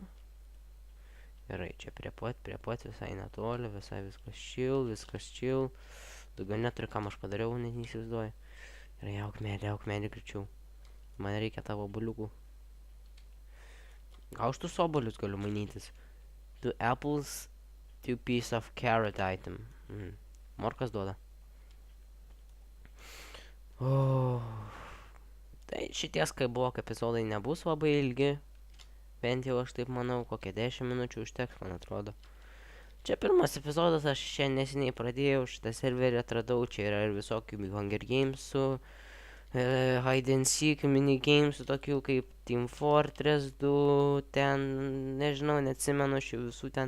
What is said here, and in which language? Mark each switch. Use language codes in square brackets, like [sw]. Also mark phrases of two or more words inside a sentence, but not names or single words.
[lt] Gerai, čia prie pat, visai netoli, viskas chill. Daugiau neturi, kam aš padariau, net neįsivaizduoju. Gerai, auk medį greičiau. Man reikia tavo obuoliukų. Gal aš tus obuolius galiu mainytis? [en] 2 apples, 2 piece of carrot item. [lt] Morkas duoda. Tai šitie Skyblock epizodai nebus labai ilgi. Bent jau aš taip manau, kokie 10 minučių užteks, man atrodo. Čia pirmas epizodas, aš šiandien neseniai pradėjau, šitą serverį atradau, čia yra ir visokių Hunger Games'ų, Hide and Seek minigames'ų, tokių kaip Team Fortress 2, ten, nežinau, neatsimenu šių visų ten.